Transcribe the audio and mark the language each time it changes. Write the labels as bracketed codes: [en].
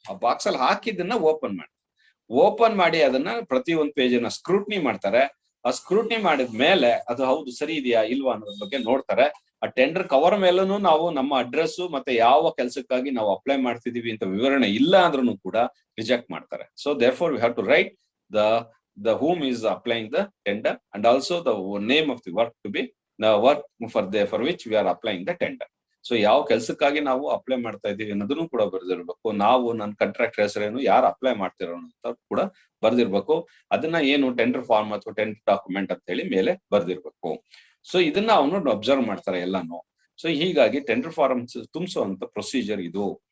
[kn] ಆ ಬಾಕ್ಸ್ ಅಲ್ಲಿ ಹಾಕಿದ್ದನ್ನ ಓಪನ್ ಮಾಡಿ ಅದನ್ನ ಪ್ರತಿ ಒಂದು ಪೇಜ್ ಅನ್ನ ಸ್ಕ್ರೂಟ್ನಿ ಮಾಡ್ತಾರೆ. ಆ ಸ್ಕ್ರೂಟ್ನಿ ಮಾಡಿದ ಮೇಲೆ ಅದು ಹೌದು ಸರಿ ಇದೆಯಾ ಇಲ್ವಾ ಅನ್ನೋದ್ರ ಬಗ್ಗೆ ನೋಡ್ತಾರೆ. ಆ ಟೆಂಡರ್ ಕವರ್ ಮೇಲೂ ನಾವು ನಮ್ಮ ಅಡ್ರೆಸ್ ಮತ್ತೆ ಯಾವ ಕೆಲಸಕ್ಕಾಗಿ ನಾವು ಅಪ್ಲೈ ಮಾಡ್ತಿದೀವಿ ಅಂತ ವಿವರಣೆ ಇಲ್ಲ ಅಂದ್ರೂ ಕೂಡ ರಿಜೆಕ್ಟ್ ಮಾಡ್ತಾರೆ. [en] So therefore we have to write the whom is applying the tender and also the name of the work to be the work for which we are applying the tender. [kn] So ಯಾವ ಕೆಲಸಕ್ಕಾಗಿ ನಾವು apply ಮಾಡ್ತಾ ಇದೀವಿ ಅನ್ನೋದನ್ನು ಕೂಡ ಬರ್ದಿರ್ಬೇಕು. ನಾವು ನನ್ನ contract ಹೆಸರೇನು, ಯಾರು ಅಪ್ಲೈ ಮಾಡ್ತಿರೋ ಅಂತ ಕೂಡ ಬರ್ದಿರ್ಬೇಕು. ಅದನ್ನ ಏನು ಟೆಂಡರ್ ಫಾರ್ಮ್ ಅಥವಾ ಟೆಂಡರ್ ಡಾಕ್ಯುಮೆಂಟ್ ಅಂತ ಹೇಳಿ ಮೇಲೆ ಬರ್ದಿರ್ಬೇಕು. ಸೊ ಇದನ್ನ ಅವನು ಅಬ್ಸರ್ವ್ ಮಾಡ್ತಾರೆ ಎಲ್ಲಾನು. ಸೊ ಹೀಗಾಗಿ ಟೆಂಡರ್ ಫಾರ್ಮ್ ತುಂಬಿಸುವಂತ ಪ್ರೊಸೀಜರ್ ಇದು.